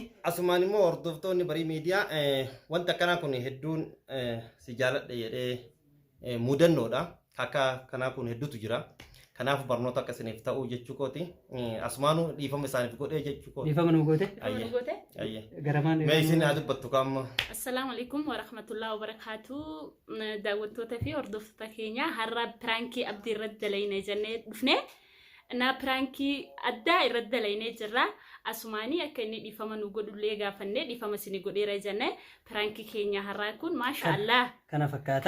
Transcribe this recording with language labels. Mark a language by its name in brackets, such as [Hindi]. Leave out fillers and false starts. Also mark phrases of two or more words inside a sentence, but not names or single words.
[Oromo] Asumaan immoo hordoftoonni barii miidiyaa wanti akkanaa kun hedduun si jaaladhe jedhee muudannoodha. Akka kanaa kun hedduutu jira. Kanaaf barnoota akkasiniif ta'uu jechuu kooti. Asumaanuu dhiifama isaaniif godhee jechuu kooti. Dhiifama nu goote? Ayyee. Garamaan mee isin haa dubbattu qaama. [Arabic] السلام عليكم ورحمة الله وبركاته. [Oromo] Daawwattoota fi hordoftoota keenya har'a piraankii abdii irratti dalaynee jennee dhufne. Na piraankii addaa irratti dalaynee jirra. Asumaanii akka inni dhiifama nu godhullee gaafannee dhiifama isin godheera jennee piraankii keenya har'aa kun maashaallah. Kana fakkaata.